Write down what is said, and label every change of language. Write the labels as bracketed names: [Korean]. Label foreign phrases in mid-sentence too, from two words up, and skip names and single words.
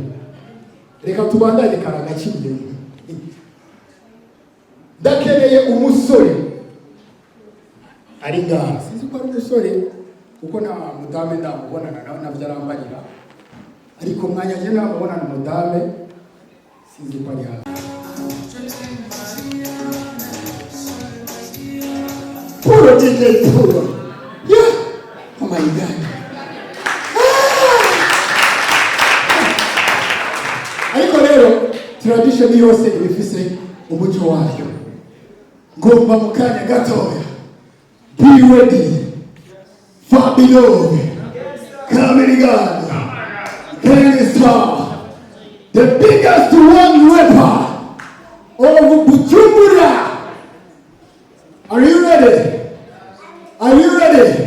[Rundi] Reka tubandanye karagaciro. Ndakeneye umusore ari ngaha, sinzi ko ari umusore kuko nta mudame ndamubonana nawe navyo arambarira, ariko mwanya je namubonana mudame sinzi ko ari hafi. Puro DJ puro. [English] Oh my God. [Rundi] Ariko rero tradition yose ibifise umuco wayo. Ngomba mu kanya gatoya. [English] Be ready. Fabio. Kamerigan. Gangsta. The biggest one rapper of Bujumbura. Are you ready? Are you ready?